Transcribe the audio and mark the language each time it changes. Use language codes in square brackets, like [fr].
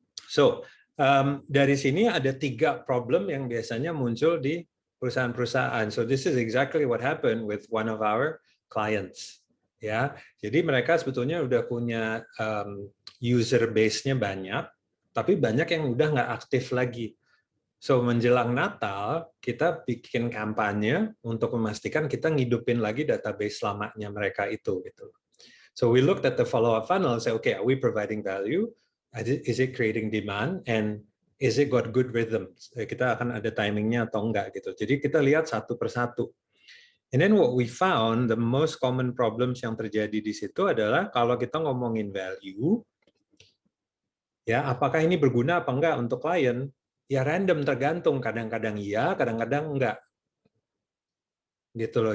[id] So, dari sini ada 3 problem yang biasanya muncul di perusahaan-perusahaan. [en] So this is exactly what happened with one of our clients. [id] Ya, jadi mereka sebetulnya udah punya user base-nya banyak, tapi banyak yang udah nggak aktif lagi. So menjelang Natal kita bikin kampanye untuk memastikan kita ngidupin lagi database lamanya mereka itu. Gitu. [en] So we looked at the follow-up funnel and say, okay, are we providing value? Is it creating demand? And is it got good rhythm? [id] Kita akan ada timingnya atau enggak gitu. Jadi kita lihat satu persatu. [en] And then what we found, the most common problems [id] yang terjadi di situ adalah kalau kita ngomongin value, ya apakah ini berguna apa enggak untuk klien? Ya random, tergantung. Kadang-kadang iya, kadang-kadang enggak. Gitu loh.